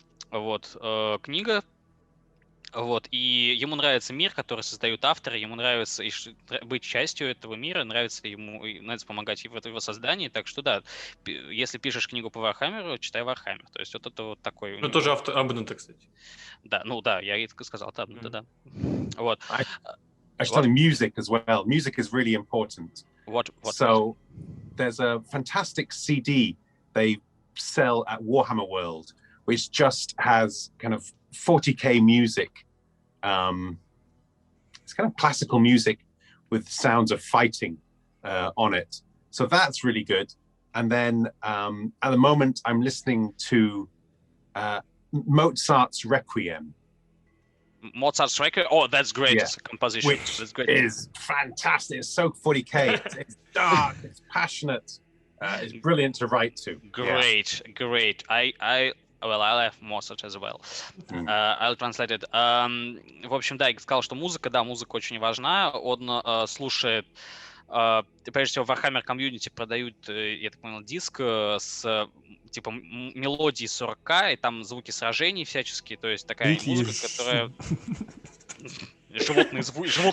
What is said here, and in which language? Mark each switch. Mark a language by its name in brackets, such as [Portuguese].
[Russian] Вот, книга. Вот, и ему нравится мир, который создают авторы, ему нравится быть частью этого мира, нравится помогать в его создании, так что да, если пишешь книгу по Вархаммеру, читай Вархаммер, то есть вот это вот такой... Ну, тоже автор Абнета, кстати. Да, ну да, я и сказал, это Абнета, да. Вот. [English] I should tell you music as well. Music is really important. What so there's a fantastic CD they sell at Warhammer World, which just has kind of 40k music. It's kind of classical music with sounds of fighting on it. So that's really good. And then at the moment, I'm listening to Mozart's Requiem. Mozart's Requiem? Oh, that's great. Yeah. It's a composition. Which that's great. Is fantastic. It's so 40k. It's dark. It's passionate. It's brilliant to write to. Great, yeah. Great. Well, I have Mozart as well. I'll translate it. [Russian] В общем, да, я сказал, что музыка очень важна. Он слушает, прежде всего, в Warhammer Community продают, я так понял, диск с типа мелодии 40к, и там звуки сражений всяческие, то есть такая музыка, которая... Животные звуки.